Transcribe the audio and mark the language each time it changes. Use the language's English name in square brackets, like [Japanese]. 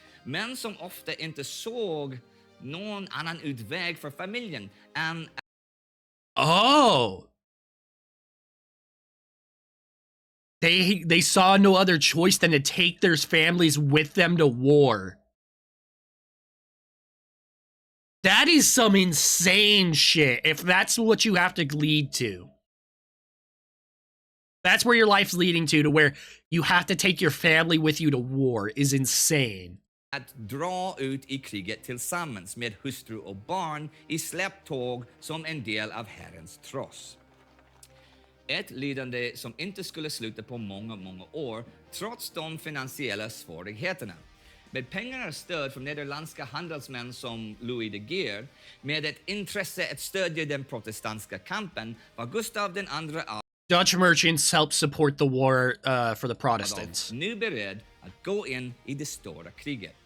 [Swedish] Men som ofta inte såg någon annan utväg för familjen än... Oh! [English] They saw no other choice than to take their families with them to war. That is some insane shit, if that's what you have to lead to. That's where your life's leading to where you have to take your family with you to war, is insane. [Swedish] Att dra ut i kriget tillsammans med hustru och barn i släpptåg som en del av Herrens tross. Ett lidande som inte skulle sluta på många, många år, trots de finansiella svårigheterna. Med pengar och stöd från nederländska handelsmän som Louis de Geer, med ett intresse att stödja den protestantiska kampen, var Gustav II av [English] Dutch merchants helped support the war for the Protestants. [Swedish] nu beredd att gå in i det stora kriget.